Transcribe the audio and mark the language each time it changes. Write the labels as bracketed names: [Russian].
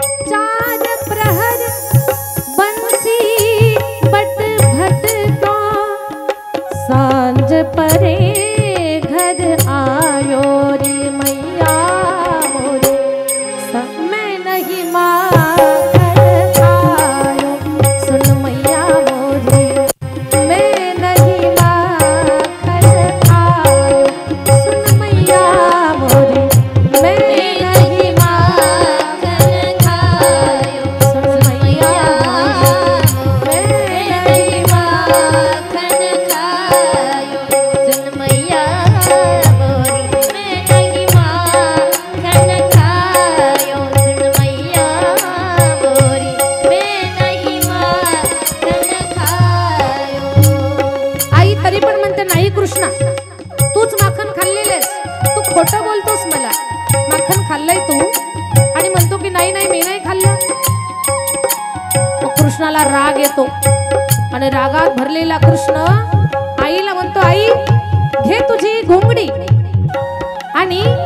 [Hindi] 4 प्रहर बंसी बट भटका, सांझ परे घर आयो रे मैया मोरे. मैं नहीं माखन खायो, सुन मैया मोरे, मैं नहीं माखन खायो. सुन मैया मोरे, मैं नहीं माखन खायो. सुन मैया मोरे, मैं नहीं माखन खायो. सुन मैया मोरी, मैं नहीं माखन खायो. सुन मैया मोरी, मैं नहीं माखन खायो. [Marathi] आई तरी पण म्हणते, नाही कृष्णा तूच माखन खाल्लेलेस, तू खोटं बोलतोस मला. माखन खाल्लंय तू आणि म्हणतो की नाही नाही मी नाही खाल्लं. मग कृष्णाला राग येतो आणि रागात भरलेला कृष्ण आईला म्हणतो, आई घे तुझी घोंगडी आणि